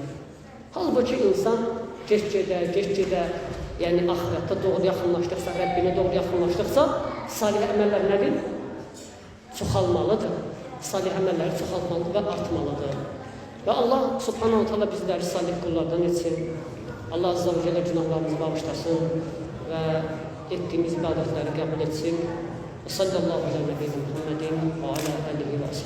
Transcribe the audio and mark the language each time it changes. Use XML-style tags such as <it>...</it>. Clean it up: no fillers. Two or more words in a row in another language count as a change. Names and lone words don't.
<az>Halbuki insan geç-gedə, yəni ahirətdə doğru yaxınlaşdıqsa, Rəbbinə doğru yaxınlaşdıqsa, salih əməllər nədir? Çoxalmalıdır. Salih əməlləri çoxalmalıdır və artmalıdır. Və Allah</az> <ar>سبحانه تعالى</ar> <az>bizləri salih qullardan etsin. Allah</az> <ar>عز وجل</ar> <az>günahlarımızı bağışlasın və etdiyimiz ibadətləri qəbul etsin.</az> <ar>صلى الله عليه وسلم محمد و على آله و</ar>